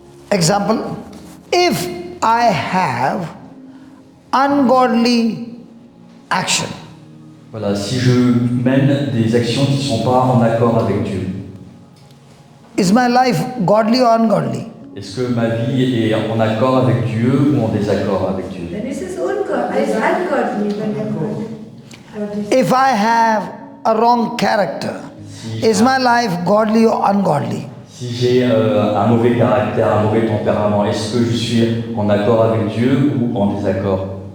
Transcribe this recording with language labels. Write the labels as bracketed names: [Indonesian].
[English] Example, if I have ungodly action, [French] Voilà, si je mène des actions qui ne sont pas en accord avec Dieu, [English] is my life godly or ungodly? [French] est-ce que ma vie est en accord avec Dieu ou en désaccord avec Dieu? [English] Then this is ungodly when you're If I have a wrong character, is my life godly or ungodly? [French] Si j'ai un mauvais caractère, un mauvais tempérament, est-ce que je suis en accord avec Dieu ou en désaccord?